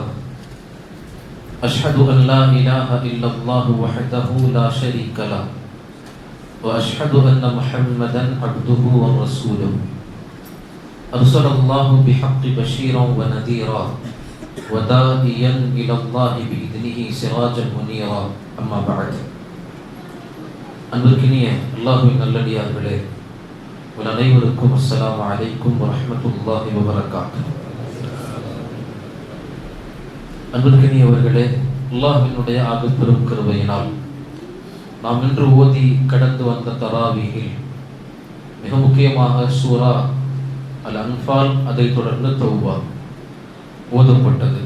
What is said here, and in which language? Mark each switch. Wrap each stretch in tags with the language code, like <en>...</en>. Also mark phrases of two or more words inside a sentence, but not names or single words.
<ar>أشهد أن لا إله إلا الله وحده لا شريك له وأشهد أن محمدا عبده ورسوله أرسل الله بحق بشيرا ونذيرا وداعيا إلى الله بإذنه سراجا منيرا. أما بعد.</ar> <ta>அன்பிற்கினிய அல்லாஹ்வின் நல்லடியார்களே, உங்கள் அனைவருக்கும்</ta> <ar>السلام عليكم ورحمة الله وبركاته.</ar> <ta>அன்பிற்கினியவர்களே, அல்லாஹ்வினுடைய ஆகப்பெரும் கிருபையினால் நாம் இன்று ஓதி கடந்து வந்த தராவீஹில் மிக முக்கியமாக சூரா அல் அன்ஃபால், அதைத் தொடர்ந்து தௌபா ஓதப்பட்டது.</ta>